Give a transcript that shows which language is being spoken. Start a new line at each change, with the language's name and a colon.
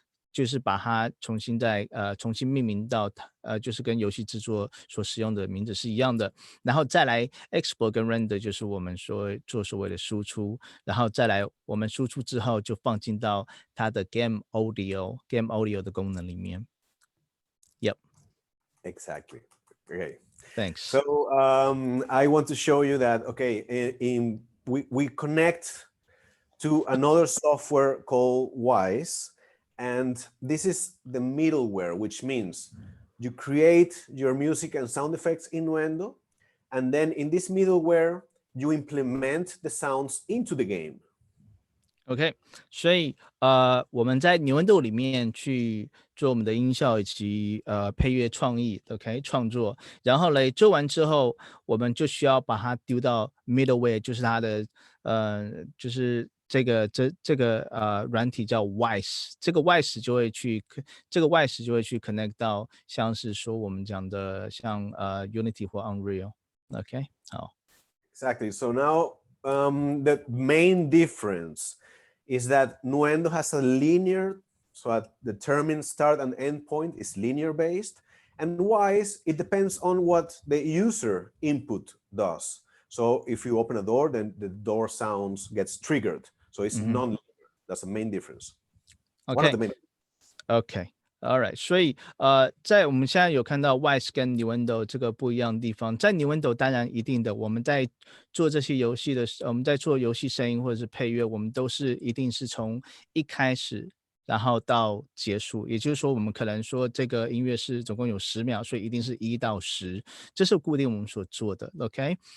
Chinese: 就是把它重新命名到就是跟游戏制作所使用的名字是一样的，然后再来 export 跟 render 就是我们做所谓的输出，然后再来我们输出之后就放进到它的 game audio 的功能里面。
English: Yep. Exactly. Okay. Thanks. So I want to show you that, okay, we connect to another software called Wise. And this is the middleware, which means you create your music and sound effects in Nuendo, and then in this middleware, you implement the sounds into the game.
Chinese: OK， 所以我们在牛豌豆里面去做我们的音效以及配乐创意 ，OK 创作，然后嘞做完之后，我们就需要把它丢到 middleware， 就是它的就是这个软体叫 Wise， 这个 Wise 就会去 connect 到像是说我们讲的像Unity 或 Unreal，OK， 好。
English: Exactly. So now the main difference is that Nuendo has a linear, so at the determined start and end point is linear based, and Wise, it depends on what the user input does. So if you open a door, then the door sounds gets triggered. So it's non-linear. That's the main difference. Okay. One of the main.
Chinese: Okay.All right， 所以在我们现在有看到 Wise 跟 Nuendo 这个不一样的地方，在 Nuendo 当然一定的，我们在做这些游戏的时候，我们在做游戏声音或者是配乐，我们都是一定是从一开始然后到结束，也就是说我们可能说这个音乐是总共有10秒，所以一定是1到10，这是固定我们所做的 OK。